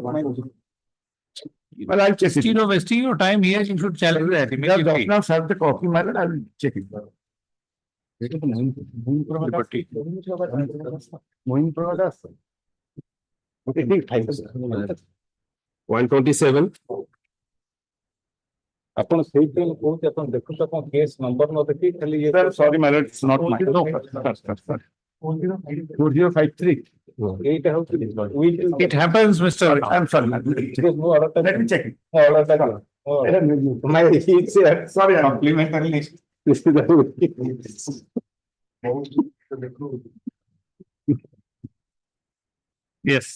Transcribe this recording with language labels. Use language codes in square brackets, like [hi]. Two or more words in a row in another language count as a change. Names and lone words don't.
[en] Well, I'll check it. Instead of wasting your time here, you should challenge that Yeah, immediately. now serve the copy, my lord, I will check it. Liberty. Okay, thank you. 127. [or] ଆପଣ ସେଇଥିପାଇଁ କହୁଛି ଆପଣ ଦେଖନ୍ତୁ ଆପଣ କେସ୍ ନମ୍ବର ନ ଦେଖି ଖାଲି [en] sorry my lord, it's not mine. No, sir. 4053. It happens, Mr. I'm sorry. Let me check it. My, it's sorry, complimentary list. Yes.